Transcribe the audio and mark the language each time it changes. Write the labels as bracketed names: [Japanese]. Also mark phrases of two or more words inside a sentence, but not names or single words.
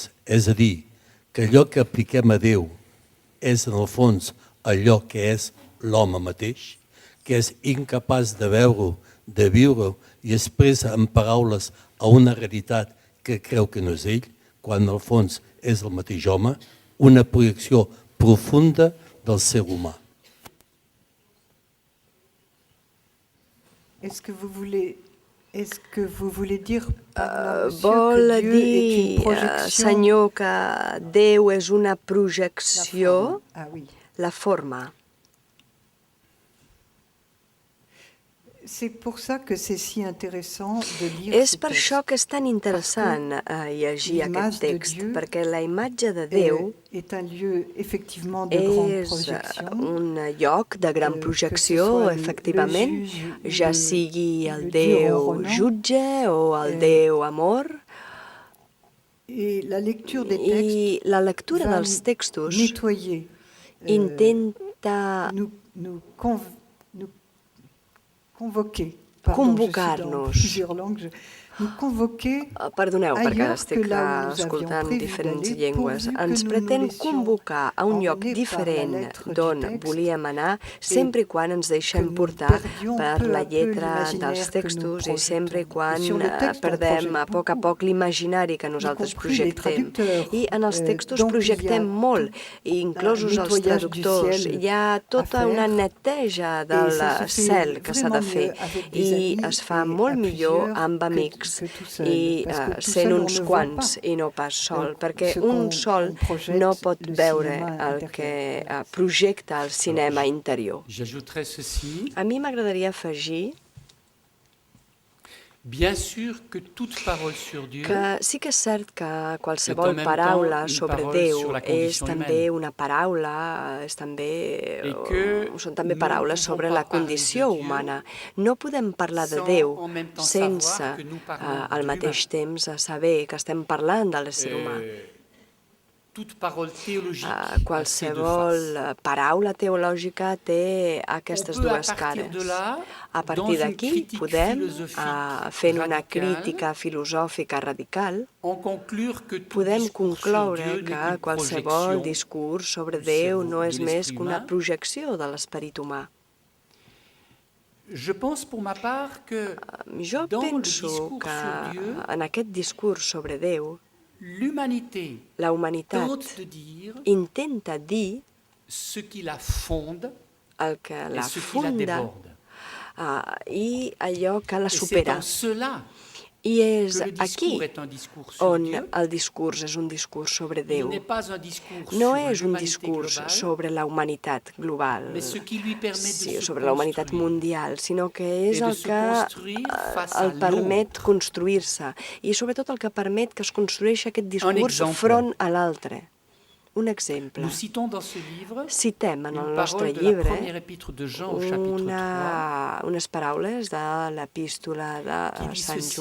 [Catalan] És a dir, que allò que apliquem a Déu és, en el fons, allò que és l'home mateix, que és incapaç de veure-ho, de viure-ho i expressa en paraules a una realitat que creu que no és ell, quan en el fons és el mateix home, una projecció profunda del ser humà. [French] Est-ce que vous voulez dire [Catalan] Vol dir, senyor, que Déu és una projecció, la forma. [French] C'est pour ça que c'est si intéressant de lire [Catalan] És per això que és tan interessant llegir aquest text, perquè la imatge de Déu [French] est un lieu effectivement de [Catalan] és [French] grande projection. [Catalan] un lloc de gran projecció, efectivament, ja sigui el Déu jutge o el Déu amor. [French] Et la lecture des [Catalan] I [French] textes [Catalan] la lectura dels textos [French] nettoyer, [Catalan] intenta [French] convoquer, [Catalan] convocar-nos. [French] plusieurs langues, nous convoquer [Catalan] Perdoneu, perquè [French] ailleurs [Catalan] estic [French] que là où nous [Catalan] escoltant [French] avions prévu [Catalan] diferents [French] d'aller, [Catalan] llengües. [French] pourvu que [Catalan] Ens [French] nous [Catalan] pretén [French] nous laissions [Catalan] convocar a un lloc [French] emmener par la [Catalan] diferent [French] lettre du [Catalan] d'on [French] texte [Catalan] volíem anar, sempre i quan ens deixem [French] nous [Catalan] portar [French] perdions [Catalan] per [French] peu [Catalan] la [French] à peu [Catalan] lletra [French] l'imaginaire [Catalan] dels [French] que [Catalan] textos [French] nous [Catalan] i sempre i [French] projetons. [Catalan] quan [French] Et sur le texte, on [Catalan] perdem [French] projette [Catalan] a poc [French] beaucoup, [Catalan] l'imaginari que nosaltres [French] compris les [Catalan] projectem. [French] traducteurs. [Catalan] I en els textos [French] Donc, [Catalan] projectem [French] il y a [Catalan] molt, [French] tout [Catalan] inclosos [French] un [Catalan] els [French] nettoyage du [Catalan] traductors. [French] ciel [Catalan] Hi ha tota [French] à [Catalan] una [French] faire. [Catalan] neteja [French] Et [Catalan] del [French] ça se fait [Catalan] cel que s'ha de [French] vraiment [Catalan] fer [French] mieux avec des [Catalan] i [French] amis [Catalan] es fa [French] et [Catalan] molt [French] à [Catalan] millor [French] plusieurs [Catalan] amb [French] que [Catalan] amics [French] tout seul, [Catalan] i [French] parce que tout [Catalan] sent [French] seul, on [Catalan] uns [French] ne voit [Catalan] quants [French] pas [Catalan] i no pas sol, perquè [French] ce [Catalan] un [French] qu'on [Catalan] sol [French] projette [Catalan] no pot [French] le [Catalan] veure [French] cinéma [Catalan] el [French] intérieur. [Catalan] que projecta el cinema interior. [French] J'ajouterais ceci. [Catalan] A mi m'agradaria afegir [French] Bien sûr que toute parole sur Dieu [Catalan] que sí que és cert que [French] est [Catalan] qualsevol [French] en même [Catalan] paraula [French] temps une [Catalan] sobre [French] parole [Catalan] Déu [French] sur la [Catalan] és [French] condition [Catalan] també [French] humaine. [Catalan] una paraula, és també, [French] Et que [Catalan] són també [French] nous [Catalan] paraules [French] ne [Catalan] sobre [French] pouvons [Catalan] la [French] pas parler [Catalan] condició [French] de Dieu [Catalan] humana. No podem parlar de [French] sans [Catalan] Déu [French] en même temps [Catalan] sense [French] savoir que nous parlons [Catalan] al [French] de [Catalan] mateix [French] l'humain. [Catalan] temps saber que estem parlant de l'ésser humà. [French] Toute parole théologique a ces deux [Catalan] Qualsevol [French] faces. [Catalan] paraula teològica té aquestes [French] On peut, [Catalan] dues [French] à partir [Catalan] cares. [French] de là, [Catalan] A [French] dans [Catalan] partir [French] une [Catalan] d'aquí [French] critique [Catalan] podem, [French] philosophique [Catalan] fent una [French] radicale, [Catalan] crítica filosòfica radical, [French] en conclure que tout [Catalan] podem [French] discours sur [Catalan] concloure [French] Dieu [Catalan] que [French] n'est qu'une [Catalan] qualsevol [French] projection [Catalan] discurs sobre [French] du [Catalan] Déu [French] cerveau, [Catalan] no és [French] de [Catalan] més [French] l'esprit [Catalan] que una [French] humain. [Catalan] projecció de l'esperit humà. [French] Je pense pour ma part que [Catalan] Jo [French] dans le [Catalan] penso [French] discours [Catalan] que [French] sur Dieu, [Catalan] en aquest discurs sobre Déu, [French] l'humanité [Catalan] la humanitat [French] tente de dire [Catalan] intenta dir [French] ce qui la fonde [Catalan] el que [French] et [Catalan] la [French] ce qui la [Catalan] funda [French] déborde. [Catalan] i allò que la [French] Et c'est [Catalan] supera. [French] en cela [Catalan] I és [French] que le [Catalan] aquí [French] discours est un discours sur [Catalan] on [French] Dieu. [Catalan] el discurs és un discurs sobre [French] Il [Catalan] Déu. [French] n'est pas un discours [Catalan] No [French] sur [Catalan] és un [French] l'humanité [Catalan] discurs [French] globale, [Catalan] sobre la humanitat global, [French] mais ce qui lui permet de [Catalan] sí, [French] se [Catalan] sobre la humanitat [French] construire. [Catalan] mundial, sinó que és [French] Et de [Catalan] el [French] se [Catalan] que [French] construire face à [Catalan] el permet [French] l'autre. [Catalan] construir-se i sobretot el que permet que es construeixi aquest discurs [French] exemple. [Catalan] front a l'altre. Un exemple. [French] Nous citons dans ce livre [Catalan] Citem en el [French] une [Catalan] nostre [French] parole de la [Catalan] llibre [French] première épître de Jean au chapitre 3 [Catalan] unes paraules de l'epístola [French] qui [Catalan] de [French] dit [Catalan] Sant [French] ceci: